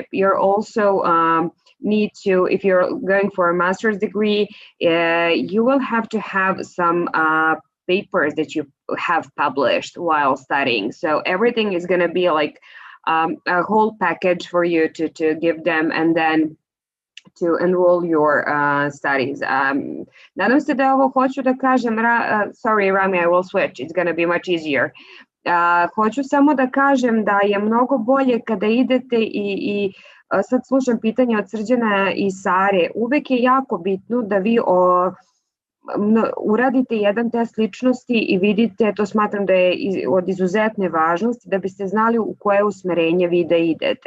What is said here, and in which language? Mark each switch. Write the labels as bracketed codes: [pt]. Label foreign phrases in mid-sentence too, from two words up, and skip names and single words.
[en] You're also need to, if you're going for a master's degree, you will have to have some papers that you have published while studying. So everything is going to be like a whole package for you to give them, and then to enroll your studies. [sr] Nadam se da ovo hoću da kažem, [en] sorry Rami, I will switch, it's going to be much easier. [sr] Hoću samo da kažem da je mnogo bolje kada idete i sad slušam pitanje od Srđana i Sare, uvek je jako bitno da vi uradite jedan test ličnosti i vidite, to smatram da je od izuzetne važnosti, da biste znali u koje usmerenje vi da idete.